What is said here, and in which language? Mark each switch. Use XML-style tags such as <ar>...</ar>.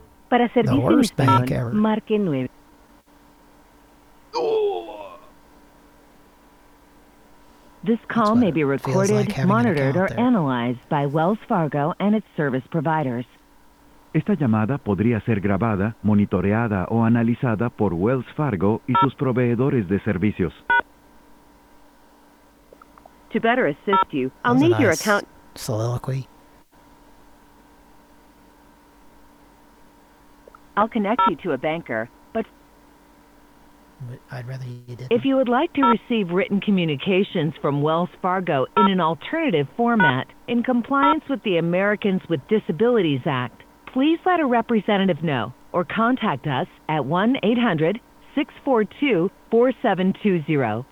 <es>Para</es> <en>the worst bank ever.</en> <es>Marque 9.</es> <en>This call may be recorded, like monitored, or analyzed by Wells Fargo and its service providers.</en> <es>Esta llamada podría ser grabada, monitoreada o analizada por Wells Fargo y sus proveedores de servicios.</es> <en>To better assist you, I'll need your account... Soliloquy. I'll connect you to a banker, but... I'd rather you didn't. If you would like to receive written communications from Wells Fargo in an alternative format, in compliance with the Americans with Disabilities Act, please let a representative know or contact us at 1-800-642-4720.</en>